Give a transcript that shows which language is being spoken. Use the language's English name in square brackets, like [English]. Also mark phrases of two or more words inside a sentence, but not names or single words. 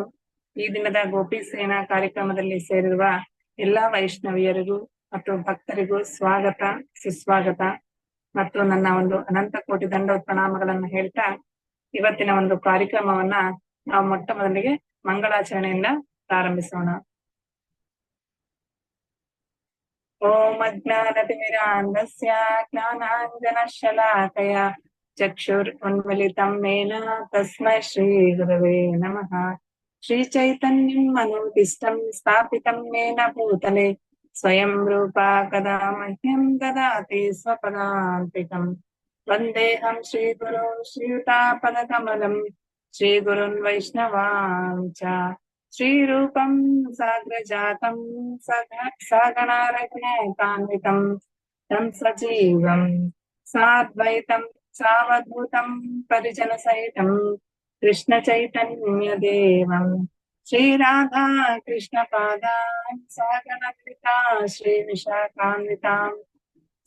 [Kannada] ಈ ದಿನದ ಗೋಪಿ ಸೇನಾ ಕಾರ್ಯಕ್ರಮದಲ್ಲಿ ಸೇರಿರುವ ಎಲ್ಲಾ ವೈಷ್ಣವಿಯರಿಗೂ ಮತ್ತು ಭಕ್ತರಿಗೂ ಸ್ವಾಗತ, ಸುಸ್ವಾಗತ ಮತ್ತು ನನ್ನ ಒಂದು ಅನಂತ ಕೋಟಿ ದಂಡೋತ್ ಪ್ರಣಾಮಗಳನ್ನು ಹೇಳ್ತಾ ಇವತ್ತಿನ ಒಂದು ಕಾರ್ಯಕ್ರಮವನ್ನ ನಾವು ಮೊಟ್ಟ ಮೊದಲಿಗೆ ಮಂಗಳಾಚರಣೆಯಿಂದ ಪ್ರಾರಂಭಿಸೋಣ. [Sanskrit] ಓಂ ಅಜ್ಞಾನತಿಮಿರಾಂಧಸ್ಯ ಜ್ಞಾನಾಂಜನಶಲಾಕಯ ಚಕ್ಷುರುನ್ಮಿಲಿತಂ ಮೇನ ತಸ್ಮೈ ಶ್ರೀ ಗುರವೇ ನಮಃ. ಶ್ರೀ ಚೈತನ್ಯಂ ಮನೋಭೀಷ್ಟಂ ಸ್ಥಾಪಿತಂ ಮೇನ ಭೂತಲೆ ಸ್ವಯಂ ರೂಪಾ ಕದಾ ಮಹ್ಯಂ ದದಾತಿ ಸ್ವಪದಾಂತಿಕಂ. ವಂದೇಹಂ ಶ್ರೀಗುರು ಶ್ರೀಯುತಾಪದಕಮಲಂ ಶ್ರೀಗುರುನ್ ವೈಷ್ಣವಾಂಚ ಶ್ರೀರೂಪಂ ಸಾಗ್ರಜಾತಂ ಸಗಣಾರಘುನಾಥಾನ್ವಿತಂ तं सजीवं साद्वैतं सावधूतं परिजन सहितं कृष्ण चैतन्य देवं श्रीराधा कृष्ण पादान् सागणललिता श्री विशाखान्वितां च.